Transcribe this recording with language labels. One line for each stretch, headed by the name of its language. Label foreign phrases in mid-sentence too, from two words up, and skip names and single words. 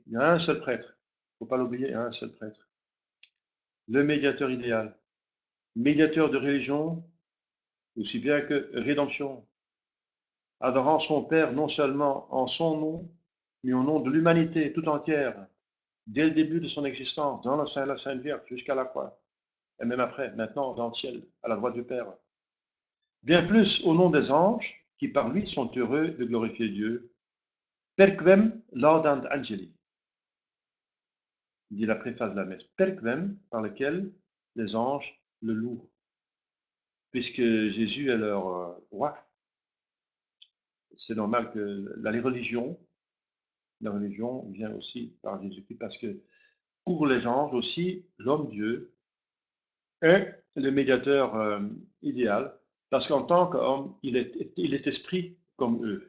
French: Il y a un seul prêtre, il ne faut pas l'oublier, un seul prêtre. Le médiateur idéal, médiateur de religion, aussi bien que rédemption, adorant son Père non seulement en son nom, mais au nom de l'humanité tout entière, dès le début de son existence, dans la Sainte Vierge, jusqu'à la croix, et même après, maintenant, dans le ciel, à la droite du Père. Bien plus au nom des anges, qui par lui sont heureux de glorifier Dieu,
Latin: perquem laudant angeli,
French: dit la préface de la messe, perquem, par lequel les anges le louent, puisque Jésus est leur roi. C'est normal que la religion vient aussi par Jésus-Christ, parce que pour les anges aussi, l'homme-dieu est le médiateur idéal, parce qu'en tant qu'homme, il est esprit comme eux.